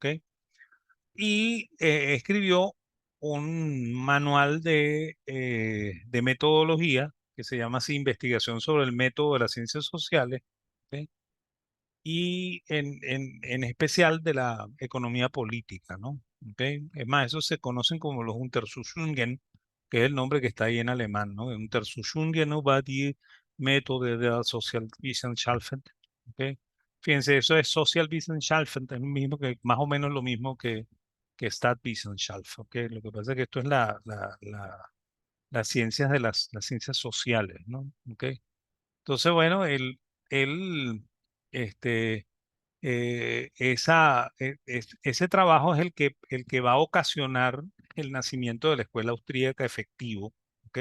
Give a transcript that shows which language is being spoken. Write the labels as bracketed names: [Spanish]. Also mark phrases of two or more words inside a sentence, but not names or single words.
[Spanish] Y escribió un manual de metodología que se llama así Investigación sobre el método de las ciencias sociales, ¿ok? Y en especial de la economía política, ¿no? ¿Ok? Es más, esos se conocen como los Untersuchungen, que es el nombre que está ahí en alemán, ¿no? [German] Untersuchungen über die Methode der Sozialwissenschaften, [Spanish] ¿ok? Fíjense, eso es Sozialwissenschaften, es lo mismo que, más o menos lo mismo que Stadtwissenschaft, ¿ok? Lo que pasa es que esto es las ciencias de las ciencias sociales, ¿no? ¿Ok? Entonces, bueno, él, este, ese trabajo es el que va a ocasionar el nacimiento de la escuela austríaca efectivo, ¿ok?